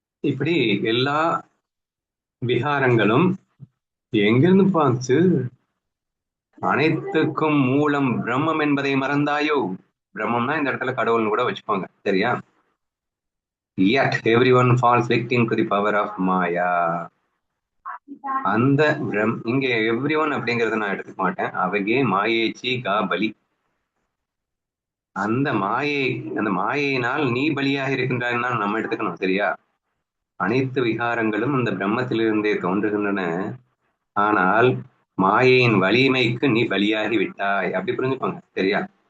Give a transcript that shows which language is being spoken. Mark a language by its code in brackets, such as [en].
[ta] இப்படி எல்லா விகாரங்களும் எங்கிருந்து பார்த்து, அனைத்துக்கும் மூலம் பிரம்மம் என்பதை மறந்தாயோ? பிரம்மம்னா இந்த இடத்துல கடவுள்னு கூட வச்சுக்கோங்க. சரியா? [en] yet everyone falls victim to the power of Maya. [ta] அந்த இங்க எவ்ரி ஒன் அப்படிங்கறத நான் எடுத்துக்க மாட்டேன். [mr] அவகே மாயேச்சி கா பலி. [ta] அந்த மாயையினால் நீ பலியாக இருக்கின்றான்னு தான் நம்ம எடுத்துக்கணும். சரியா? அனைத்து விகாரங்களும் அந்த பிரம்மத்திலிருந்தே தோன்றுகின்றன, ஆனால் மாயையின் வலிமைக்கு நீ பலியாகி விட்டாய், அப்படி புரிஞ்சுக்கோங்க. சரியா?